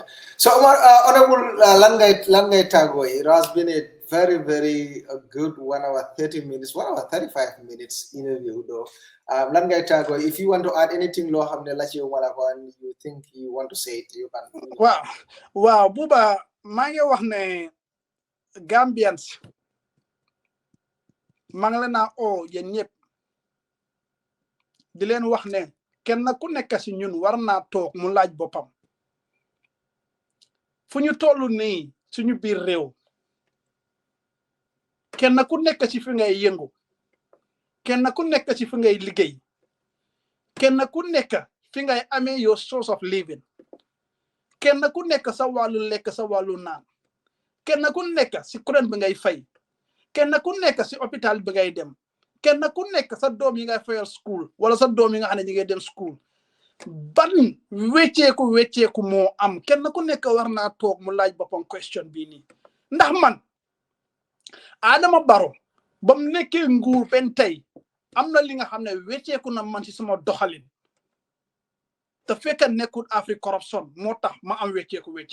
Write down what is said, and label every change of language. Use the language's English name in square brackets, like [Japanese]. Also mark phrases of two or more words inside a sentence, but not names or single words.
[English] So Honorable Langay Tago, it has been a very, very good 1 hour 30 minutes, 1 hour 35 minutes interview though. Langay Tago, if you want to add anything, you think you want to say it, you can. Wow, Buba, [Wolof] mangi wax ne Gambians manglena o yen ñep di len wax ne kenn ku nekk ci ñun warna tok mu laaj bopam fu ñu tollu ni suñu biir réew kenn ku nekk ci fi ngay yëngu kenn ku nekk ci fi ngay liggéey kenn ku nekk fi ngay amé [English] your source of living [Wolof] kenn ku nekk sa walu lekk sa walu naan kenn ku nekk ci courant bi ngay fay kenn ku nekk ci hôpital bi ngay dem kenn ku nekk sa doom yi ngay fayal school wala sa doom yi nga xam ne ñi ngay dem school ban wecceeku moo am kenn ku nekk war naa toog mu laaj boppam question bii nii ndax man Adama Barrow bam nekkee nguur ben tey am na li nga xam ne wecceeku na man ci sama doxalin te fekk nekkul Afrique corruption moo tax ma am wecceeku